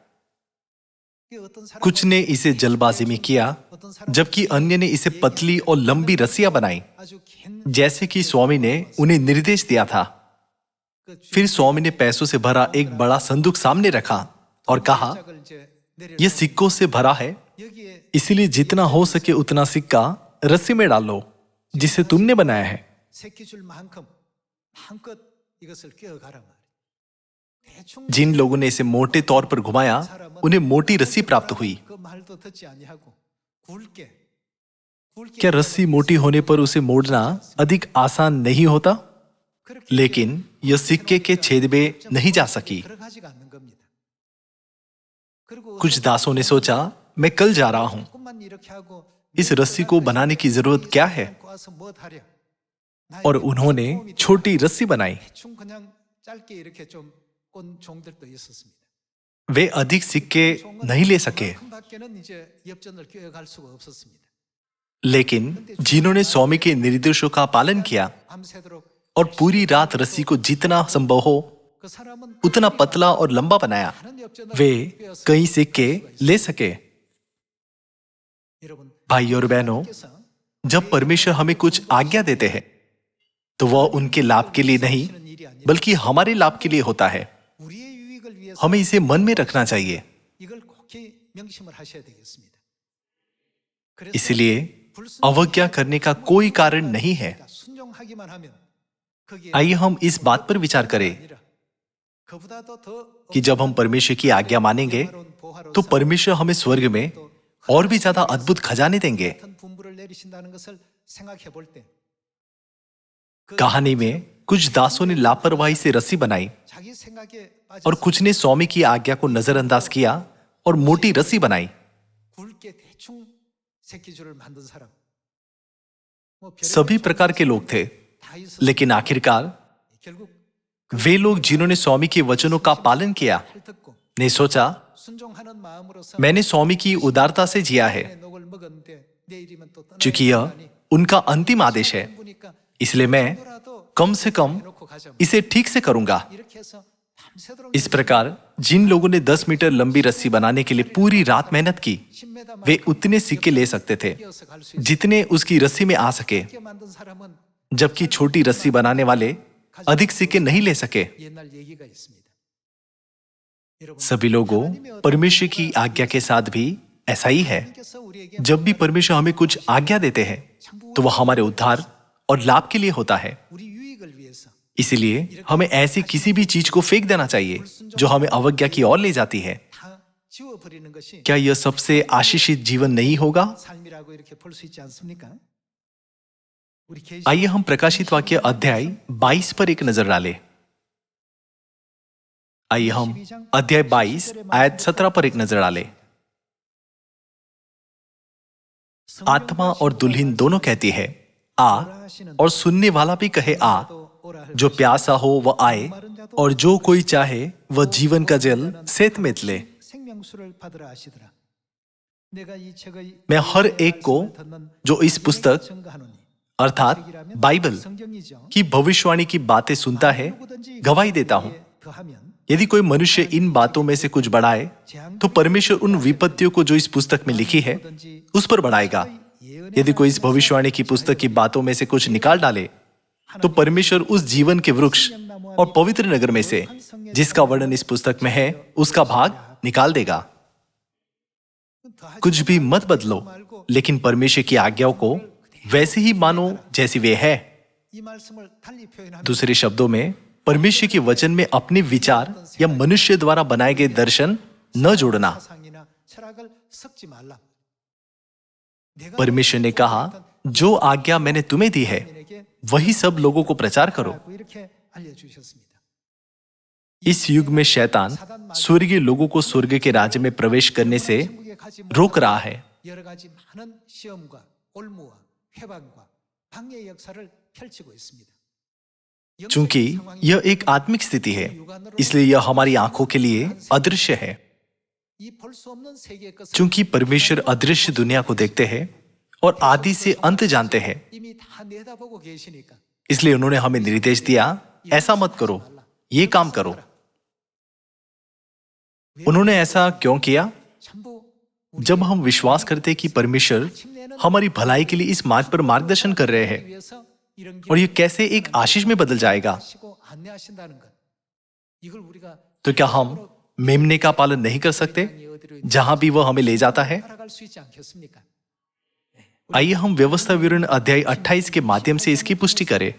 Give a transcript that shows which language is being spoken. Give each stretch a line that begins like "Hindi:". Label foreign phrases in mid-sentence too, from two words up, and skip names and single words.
Hindi: कुछ ने इसे जल्दबाजी में किया, जबकि अन्य ने इसे पतली और लंबी रस्सियां बनाई, जैसे कि स्वामी ने उन्हें निर्देश दिया था। फिर स्वामी ने पैसों से भरा एक बड़ा संदूक सामने रखा और कहा, यह सिक्कों से भरा है इसीलिए जितना हो सके उतना सिक्का रस्सी में डालो जिसे तुमने बनाया है।
Korean: 새끼줄만큼 마음껏 이것을 끼워가라 말이야.
Hindi: जिन लोगों ने इसे मोटे तौर पर घुमाया उन्हें मोटी रस्सी प्राप्त हुई।
Korean: 그 말도 듣지 아니하고 굵게
Hindi: क्या रस्सी मोटी होने पर उसे मोड़ना अधिक आसान नहीं होता? लेकिन यह सिक्के के छेद में नहीं जा सकी।
Korean: 들어가지가 않는 겁니다. 그리고
Hindi: कुछ दासों ने सोचा, मैं कल जा रहा हूं,
Korean: 조금만 이렇게 하고
Hindi: इस रस्सी को बनाने की जरूरत क्या है?
Korean: 와서 뭐 하려?
Hindi: और उन्होंने छोटी रस्सी बनाई।
Korean: 대충 그냥 짧게 이렇게 좀꼰 종들도 있었습니다.
Hindi: वे अधिक सिक्के नहीं ले सके,
Korean: 그만큼밖에는 이제 엽전을 끼워갈 수가 없었습니다.
Hindi: लेकिन जिन्होंने स्वामी के निर्देशों का पालन किया
Korean: 밤새도록
Hindi: और पूरी रात रस्सी को जितना संभव हो
Korean: 그 사람은
Hindi: उतना पतला और लंबा बनाया,
Korean: 많은 엽전을
Hindi: वे
Korean: 끼워서
Hindi: कई सिक्के ले सके।
Korean: 여러분
Hindi: भाई और बहनों,
Korean: 그래서
Hindi: जब परमेश्वर हमें कुछ आज्ञा देते हैं तो वह उनके लाभ के लिए नहीं बल्कि हमारे लाभ के लिए होता है।
Korean: 우리의 유익을 위해서
Hindi: हमें इसे मन में रखना चाहिए।
Korean: 이걸 꼭히 명심을 하셔야 되겠습니다. 그래서
Hindi: इसलिए अवज्ञा करने का कोई कारण नहीं है।
Korean: 순종하기만 하면 거기에
Hindi: आइए हम इस बात पर विचार करें
Korean: 아니라 그보다도 더
Hindi: कि जब हम परमेश्वर की आज्ञा मानेंगे
Korean: 어려운 보화로
Hindi: तो परमेश्वर हमें स्वर्ग में और भी ज्यादा अद्भुत खजाने देंगे।
Korean: 같은 분부를 내리신다는 것을 생각해 볼 때
Hindi: कहानी में कुछ दासों ने लापरवाही से रस्सी बनाई
Korean: 자기 생각에
Hindi: और
Korean: 빠져
Hindi: कुछ ने स्वामी की आज्ञा को नजरअंदाज किया और मोटी रस्सी बनाई।
Korean: 굵게 대충 새끼줄을 만든 사람 뭐
Hindi: सभी प्रकार के लोग थे,
Korean: 다 있었
Hindi: लेकिन आखिरकार
Korean: 결국
Hindi: वे लोग जिन्होंने स्वामी के वचनों का पालन किया
Korean: 할 듣고
Hindi: ने सोचा,
Korean: 순종하는 마음으로서
Hindi: मैंने स्वामी की उदारता से जिया है,
Korean: 내 녹을 먹었는데 내일이면 또 떠나야
Hindi: चूंकि यह
Korean: 되나니
Hindi: उनका अंतिम आदेश है,
Korean: 보니까
Hindi: इसलिए मैं कम से कम
Korean: 해놓고 가자
Hindi: इसे ठीक से करूंगा।
Korean: 이렇게 해서 밤새도록
Hindi: इस प्रकार जिन लोगों ने 10 मीटर लंबी रस्सी बनाने के लिए पूरी रात मेहनत की 10m वे उतने सिक्के ले सकते थे
Korean: 끼어서 갈 수 있게
Hindi: जितने उसकी रस्सी में आ सके,
Korean: 만든 사람은
Hindi: जबकि छोटी रस्सी बनाने वाले अधिक सिक्के नहीं ले सके।
Korean: 옛날 얘기가 있습니다. 여러분
Hindi: सभी लोगों, परमेश्वर की आज्ञा के साथ भी ऐसा ही है।
Korean: 하나님께서 우리에게
Hindi: जब भी परमेश्वर हमें कुछ आज्ञा देते हैं तो वह हमारे उद्धार और लाभ के लिए होता है।
Korean: 우리 유익을 위해서
Hindi: इसीलिए हमें ऐसी किसी भी चीज को फेंक देना चाहिए जो हमें अवज्ञा की ओर ले जाती है।
Korean: 다 지워버리는 것이
Hindi: क्या यह सबसे आशीषित जीवन नहीं होगा?
Korean: 삶이라고 이렇게 볼 수 있지 않습니까? 우리 계시
Hindi: आइए हम प्रकाशित वाक्य अध्याय 22 पर एक नजर डालें। आइए हम अध्याय 22 आयत 17 पर एक नजर डालें। आत्मा और दुल्हन दोनों कहती है, आ, और सुनने वाला भी कहे आ। जो प्यासा हो वह आए, और जो कोई चाहे वह जीवन का जल सेत में ले।
Korean: 생명수를 받으라 하시더라. 내가 이 책의
Hindi: मैं हर एक को जो इस पुस्तक
Korean: 증거하노니
Hindi: अर्थात बाइबल
Korean: 성경이죠.
Hindi: की भविष्यवाणी की बातें सुनता है, गवाही देता हूं।
Korean: 더하면
Hindi: यदि कोई मनुष्य इन बातों में से कुछ बढ़ाए तो परमेश्वर उन विपत्तियों को जो इस पुस्तक में लिखी है उस पर बढ़ाएगा। यदि कोई इस भविष्यवाणी की पुस्तक की बातों में से कुछ निकाल डाले तो परमेश्वर उस जीवन के वृक्ष और पवित्र नगर में से जिसका वर्णन इस पुस्तक में है उसका भाग निकाल देगा। कुछ भी मत बदलो, लेकिन परमेश्वर की आज्ञाओं को वैसे ही मानो जैसी वे है।
Korean: 이 말씀을 달리 표현하면
Hindi: दूसरे शब्दों में, परमेश्वर के वचन में अपने विचार या मनुष्य द्वारा बनाए गए दर्शन न जोड़ना।
Korean: 사상이나 철학을 섞지 말라.
Hindi: परमेश्वर ने कहा, जो आज्ञा मैंने तुम्हें दी है
Korean: 내게
Hindi: वही सब लोगों को प्रचार करो।
Korean: 이렇게 알려주셨습니다.
Hindi: इस युग में शैतान स्वर्गीय लोगों को स्वर्ग के राज्य में प्रवेश करने से
Korean: 천국에 가지
Hindi: रोक रहा है,
Korean: 여러 가지 많은 시험과 올무와 회방과 방해의 역사를 펼치고 있습니다.
Hindi: चूंकि यह एक आत्मिक स्थिति है, इसलिए यह हमारी आंखों के लिए अदृश्य है।
Korean: 이 볼 수 없는 세계의 것을
Hindi: चूंकि परमेश्वर अदृश्य दुनिया को देखते हैं और आदि से अंत जानते हैं,
Korean: 이미 다 내다보고 계시니까
Hindi: इसलिए उन्होंने हमें निर्देश दिया, ऐसा मत करो, ये काम करो। उन्होंने ऐसा क्यों किया?
Korean: 전부
Hindi: जब हम विश्वास करते कि परमेश्वर हमारी भलाई के लिए इस मार्ग पर मार्गदर्शन कर रहे हैं
Korean: 위해서 이런
Hindi: और यह कैसे एक आशीष में बदल जाएगा,
Korean: 하시고 안내하신다는 것. 이걸 우리가
Hindi: तो क्या हम मेमने का पालन नहीं कर सकते जहां भी वह हमें ले जाता है?
Korean: 따라갈 수 있지 않겠습니까?
Hindi: आइए हम व्यवस्था विवरण अध्याय 28 के माध्यम से इसकी पुष्टि करें।